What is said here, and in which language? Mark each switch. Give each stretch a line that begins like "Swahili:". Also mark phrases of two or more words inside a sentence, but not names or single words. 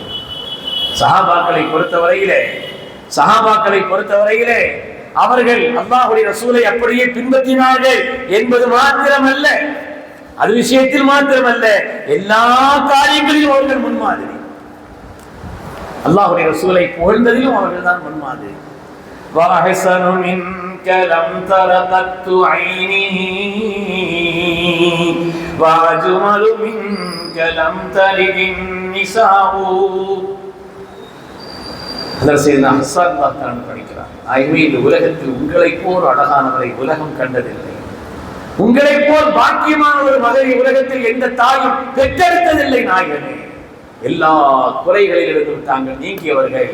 Tamil: சஹாபாக்களை பொறுத்தவரையிலே அவர்கள் அல்லாஹ்வுடைய ரசூலை அப்படியே பின்பற்றினார்கள் என்பது மாத்திரமல்ல, அது விஷயத்தில் மாத்திரமல்ல, எல்லா காரியங்களிலும் அவர்கள் முன்மாதிரி. அல்லாஹ்வுடைய ரசூலை புகழ்ந்ததிலும் அவர்கள் தான் முன்மாதிரி.
Arabic: وَأَحْسَنُ مِنْكَ لَمْ تَرَ قَطُّ عَيْنِي وَأَجْمَلُ مِنْكَ لَمْ تَلِدِ النِّسَاءُ.
Tamil: படிக்கிறார். ஆகவே இந்த உலகத்தில் உங்களை போல் அழகானவரை உலகம் கண்டதில்லை, உங்களை போல் பாக்கியமான ஒரு மகனை உலகத்தில் எந்த தாயும் பெற்றெடுத்ததில்லை. நாயகனே, எல்லா குறைகளிலிருந்தும் தாங்கள் நீங்கியவர்கள்.